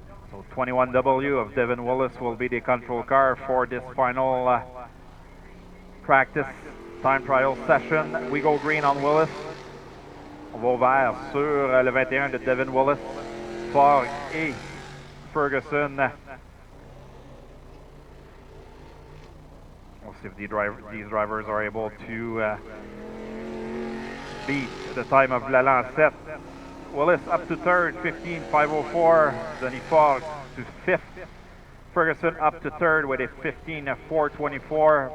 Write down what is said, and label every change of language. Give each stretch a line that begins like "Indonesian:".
English: So 21W of Devin Wallace will be the control car for this final practice time trial session. We go green on Wallace.
French: On va au vert sur le 21 de Devin Wallace, Fogg et Ferguson.
English: We'll see if these drivers are able to beat the time of Lancette. Wallace up to third, 15:504. Denny Fogg to fifth. Ferguson up to third with a 15:424.